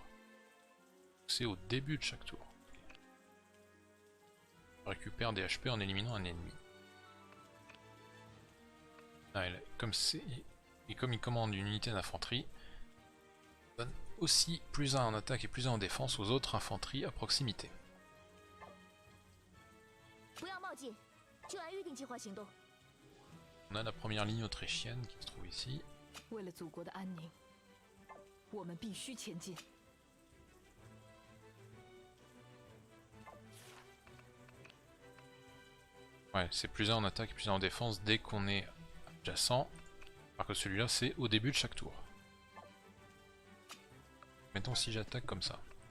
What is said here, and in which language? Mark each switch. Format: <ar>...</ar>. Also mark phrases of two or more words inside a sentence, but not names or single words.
<fr>C'est au début de chaque tour. On récupère des HP en éliminant un ennemi. Ah, comme il commande une unité d'infanterie, il donne aussi plus 1 en attaque et plus 1 en défense aux autres infanteries à proximité.</fr> <zh>不要冒进，就按预定计划行动。</zh> <fr>On a la première ligne autrichienne qui se trouve ici.</fr> <zh>为了祖国的安宁，我们必须前进。</zh> <fr>Ouais, c'est plus 1 en attaque et plus 1 en défense dès qu'on est adjacent. Alors que celui-là, c'est au début de chaque tour. Mettons si j'attaque comme ça.</fr>